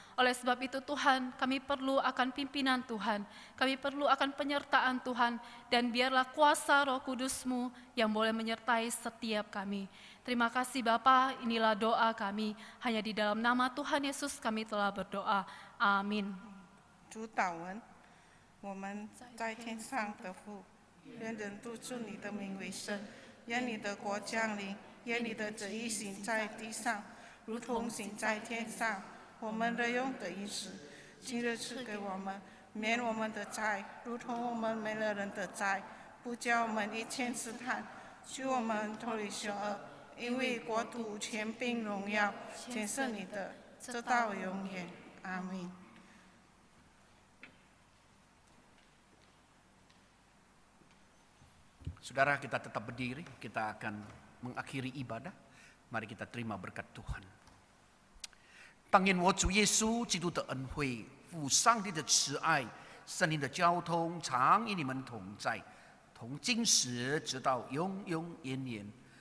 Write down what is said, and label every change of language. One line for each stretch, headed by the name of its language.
Indonesian: Oleh sebab itu Tuhan, kami perlu akan pimpinan Tuhan, kami perlu akan penyertaan Tuhan, dan biarlah kuasa Roh Kudus-Mu yang boleh menyertai setiap kami. Terima kasih Bapa, inilah doa kami, hanya di dalam nama Tuhan Yesus kami telah berdoa. Amin.
Chinese: 主祷文，我们在天上的父，愿人都尊你的名为圣，愿你的国降临，愿你的旨意行在地上，如同行在天上。我们的用的饮食，今日赐给我们，免我们的债，如同我们免了人的债，不叫我们一切试探，救我们脱离凶恶。因为国度、权柄、荣耀，全是你的，直到永远。阿门。
Indonesian: Saudara, kita tetap berdiri, kita akan mengakhiri ibadah. Mari kita terima berkat Tuhan.
Chinese: 但愿我主耶稣基督的恩惠、父上帝的慈爱、圣灵的交通，常与你们同在，同今时直到永永远远。